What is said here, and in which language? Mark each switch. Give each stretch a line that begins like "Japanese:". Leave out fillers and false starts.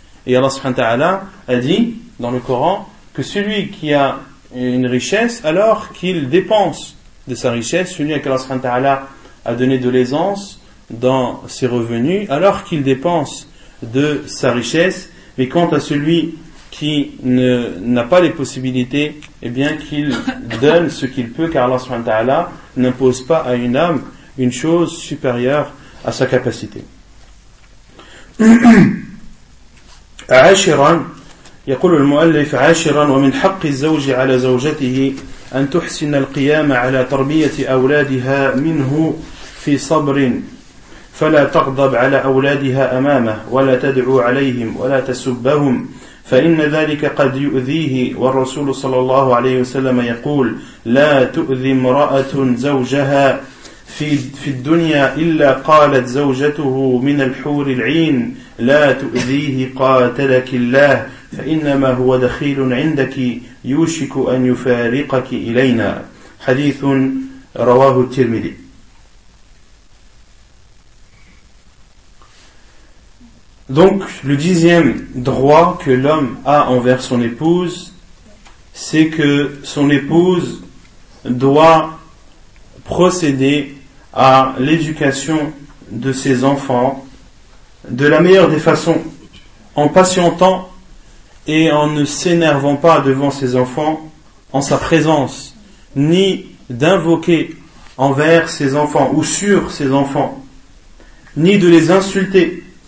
French: Et Allah subhanahu wa ta'ala a dit dans le Coran que celui qui a une richesse, alors qu'il dépense de sa richesse, celui à qui Allah subhanahu wa ta'ala a donné de l'aisance dans ses revenus, alors qu'il dépense de sa richesse, mais quant à celui qui n'a pas les possibilités, eh bien qu'il donne ce qu'il peut, car Allah subhanahu wa ta'ala n'impose pas à une âme une chose supérieure à sa capacité.
Arabic: عاشراً يقول المؤلف عاشراً ومن حق الزوج على زوجته أن تحسن القيام على تربية أولادها منه في صبر فلا تغضب على أولادها أمامه ولا تدعو عليهم ولا تسبهم فإن ذلك قد يؤذيه والرسول صلى الله عليه وسلم يقول لا تؤذي امرأة زوجها في الدنيا إلا قالت زوجته من الحور العين لا تؤذيه قاتلك الله فإنما هو دخيل عندك يوشك أن يفارقك إلينا حديث رواه الترمذي.
French: Donc, le dixième droit que l'homme a envers son épouse, c'est que son épouse doit procéder à l'éducation de ses enfants de la meilleure des façons, en patientant et en ne s'énervant pas devant ses enfants en sa présence, ni d'invoquer envers ses enfants ou sur ses enfants, ni de les insulter.